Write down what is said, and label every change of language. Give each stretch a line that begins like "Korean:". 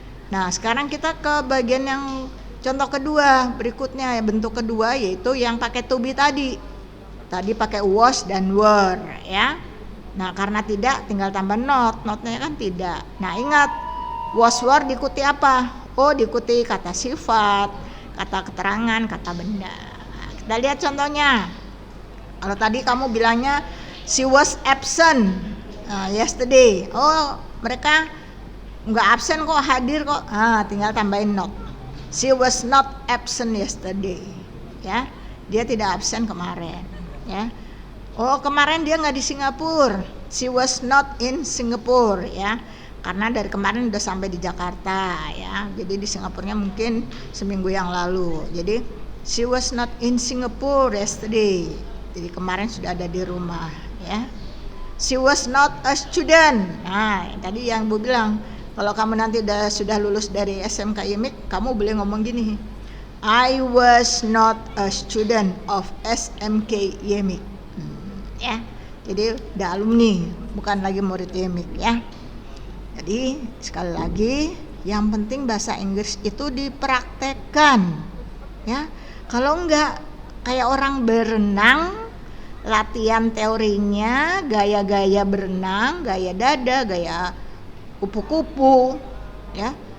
Indonesian: Nah, sekarang kita ke bagian yang contoh kedua berikutnya, ya bentuk kedua yaitu yang pakai to be tadi. Tadi pakai was dan were ya. Nah, karena tidak tinggal tambah not. Notnya kan tidak. Nah, ingat was were diikuti apa? Oh, diikuti kata sifat, kata keterangan, kata benda. Nah, kita lihat contohnya. Kalau tadi kamu bilangnya
English: she was absent yesterday.
Indonesian: Oh, mereka nggak absen kok, hadir kok. Tinggal tambahin not.
English: She was not absent yesterday.
Indonesian: Ya, dia tidak absen kemarin. Ya, oh kemarin dia nggak di Singapura.
English: She was not in Singapore
Indonesian: ya, karena dari kemarin udah sampai di Jakarta ya. Jadi di Singapurnya mungkin seminggu yang lalu.
English: Jadi she was not in Singapore yesterday.
Indonesian: Jadi kemarin sudah ada di rumah ya.
English: She was not a student.
Indonesian: Nah, tadi yang Bu bilang, kalau kamu nanti sudah lulus dari SMK IMIK, kamu boleh ngomong gini.
English: I was not a student of SMK IMIK.
Indonesian: Ya. Jadi udah alumni, bukan lagi murid IMIK ya. Jadi sekali lagi, yang penting bahasa Inggris itu dipraktekkan. Ya. Kalau enggak kayak orang berenang, latihan teorinya, gaya-gaya berenang, gaya dada, gaya kupu-kupu, ya.